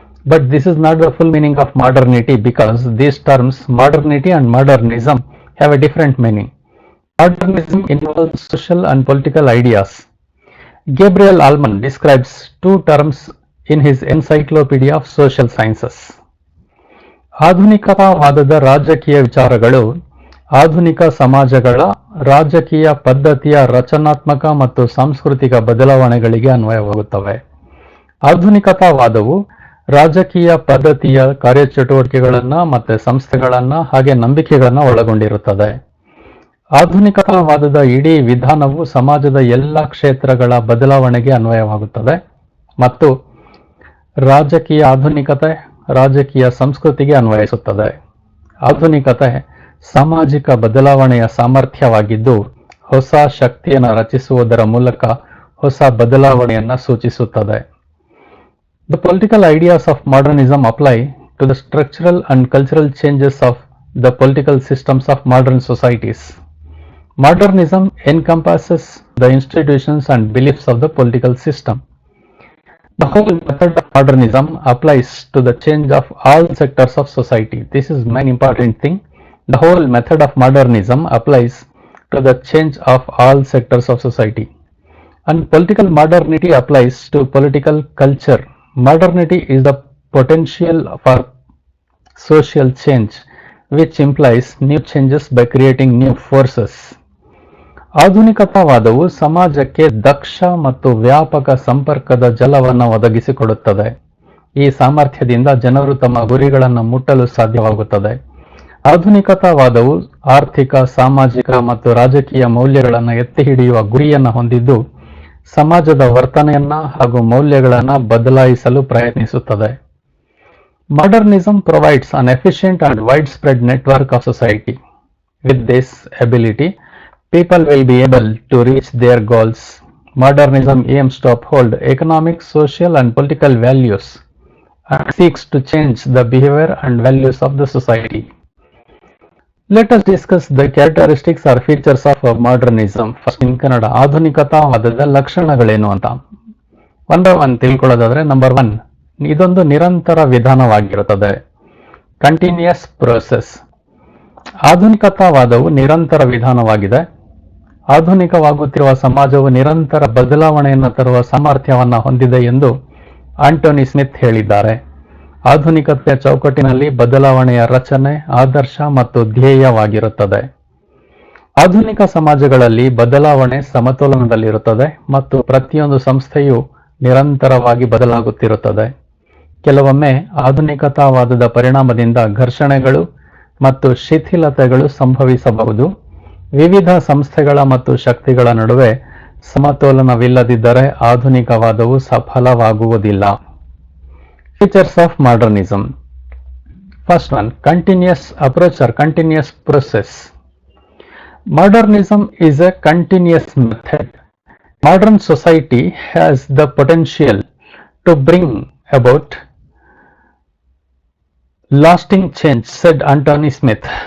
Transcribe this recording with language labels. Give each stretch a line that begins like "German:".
English: But this is not the full meaning of modernity, because these terms modernity and modernism have a different meaning. Modernism involves social and political ideas. Gabriel Allman describes two terms in his Encyclopedia of Social Sciences.
Kannada: ಆಧುನಿಕತಾವಾದದ ರಾಜಕೀಯ ವಿಚಾರಗಳು ಆಧುನಿಕ ಸಮಾಜಗಳ ರಾಜಕೀಯ ಪದ್ಧತಿಯ ರಚನಾತ್ಮಕ ಮತ್ತು ಸಾಂಸ್ಕೃತಿಕ ಬದಲಾವಣೆಗಳಿಗೆ ಅನ್ವಯವಾಗುತ್ತವೆ. ಆಧುನಿಕತಾವಾದವು ರಾಜಕೀಯ ಪದ್ಧತಿಯ ಕಾರ್ಯಚಟುವಟಿಕೆಗಳನ್ನು ಮತ್ತು ಸಂಸ್ಥೆಗಳನ್ನು ಹಾಗೆ ನಂಬಿಕೆಗಳನ್ನು ಒಳಗೊಂಡಿರುತ್ತದೆ. ಆಧುನಿಕತಾವಾದದ ಇಡೀ ವಿಧಾನವು ಸಮಾಜದ ಎಲ್ಲ ಕ್ಷೇತ್ರಗಳ ಬದಲಾವಣೆಗೆ ಅನ್ವಯವಾಗುತ್ತದೆ ಮತ್ತು ರಾಜಕೀಯ ಆಧುನಿಕತೆ ರಾಜಕೀಯ ಸಂಸ್ಕೃತಿಗೆ ಅನ್ವಯಿಸುತ್ತದೆ. ಆಧುನಿಕತೆ ಸಾಮಾಜಿಕ ಬದಲಾವಣೆಯ ಸಾಮರ್ಥ್ಯವಾಗಿದ್ದು ಹೊಸ ಶಕ್ತಿಯನ್ನು ರಚಿಸುವುದರ ಮೂಲಕ ಹೊಸ ಬದಲಾವಣೆಯನ್ನು ಸೂಚಿಸುತ್ತದೆ.
English: The political ideas of modernism apply to the structural and cultural changes of the political systems of modern societies. Modernism encompasses the institutions and beliefs of the political system. The whole method of modernism applies to the change of all sectors of society. This is main important thing. The whole method of modernism applies to the change of all sectors of society. And political modernity applies to political culture. Modernity is the potential for social change, which implies new changes by creating new forces.
Kannada: ಆಧುನಿಕತಾವಾದವು ಸಮಾಜಕ್ಕೆ ದಕ್ಷ ಮತ್ತು ವ್ಯಾಪಕ ಸಂಪರ್ಕದ ಜಾಲವನ್ನು ಒದಗಿಸಿಕೊಡುತ್ತದೆ. ಈ ಸಾಮರ್ಥ್ಯದಿಂದ ಜನರು ತಮ್ಮ ಗುರಿಗಳನ್ನು ಮುಟ್ಟಲು ಸಾಧ್ಯವಾಗುತ್ತದೆ. ಆಧುನಿಕತಾವಾದವು ಆರ್ಥಿಕ, ಸಾಮಾಜಿಕ ಮತ್ತು ರಾಜಕೀಯ ಮೌಲ್ಯಗಳನ್ನು ಎತ್ತಿ ಹಿಡಿಯುವ ಗುರಿಯನ್ನು ಹೊಂದಿದ್ದು ಸಮಾಜದ ವರ್ತನೆಯನ್ನ ಹಾಗೂ ಮೌಲ್ಯಗಳನ್ನು ಬದಲಾಯಿಸಲು ಪ್ರಯತ್ನಿಸುತ್ತದೆ.
English: Modernism provides an efficient and widespread network of society. With this ability, people will be able to reach their goals. Modernism aims to uphold economic, social, and political values and seeks to change the behavior and values of the society. Let us discuss the characteristics or features of modernism. First in Kannada,
Kannada: ಆಧುನಿಕತಾವಾದದ ಲಕ್ಷಣಗಳೇನು ಅಂತ
English: one by one
Kannada: ತಿಳ್ಕೊಳ್ಳೋದಾದ್ರೆ, number 1, ಇದೊಂದು ನಿರಂತರ ವಿಧಾನವಾಗಿರುತ್ತದೆ.
English: Continuous process.
Kannada: ಆಧುನಿಕತಾವಾದವು ನಿರಂತರ ವಿಧಾನವಾಗಿದೆ. ಆಧುನಿಕವಾಗುತ್ತಿರುವ ಸಮಾಜವು ನಿರಂತರ ಬದಲಾವಣೆಯನ್ನು ತರುವ ಸಾಮರ್ಥ್ಯವನ್ನು ಹೊಂದಿದೆ ಎಂದು ಆಂಟೋನಿ ಸ್ಮಿತ್ ಹೇಳಿದ್ದಾರೆ. ಆಧುನಿಕತೆಯ ಚೌಕಟ್ಟಿನಲ್ಲಿ ಬದಲಾವಣೆಯ ರಚನೆ, ಆದರ್ಶ ಮತ್ತು ಧ್ಯೇಯವಾಗಿರುತ್ತದೆ. ಆಧುನಿಕ ಸಮಾಜಗಳಲ್ಲಿ ಬದಲಾವಣೆ ಸಮತೋಲನದಲ್ಲಿರುತ್ತದೆ ಮತ್ತು ಪ್ರತಿಯೊಂದು ಸಂಸ್ಥೆಯು ನಿರಂತರವಾಗಿ ಬದಲಾಗುತ್ತಿರುತ್ತದೆ. ಕೆಲವೊಮ್ಮೆ ಆಧುನಿಕತಾವಾದದ ಪರಿಣಾಮದಿಂದ ಘರ್ಷಣೆಗಳು ಮತ್ತು ಶಿಥಿಲತೆಗಳು ಸಂಭವಿಸಬಹುದು. ವಿವಿಧ ಸಂಸ್ಥೆಗಳ ಮತ್ತು ಶಕ್ತಿಗಳ ನಡುವೆ ಸಮತೋಲನವಿಲ್ಲದಿದ್ದರೆ ಆಧುನಿಕವಾದವು ಸಫಲವಾಗುವುದಿಲ್ಲ.
English: Features of modernism. First one, continuous approach or continuous process. Modernism is a continuous method. Modern society has the potential to bring about lasting change, said Anthony Smith.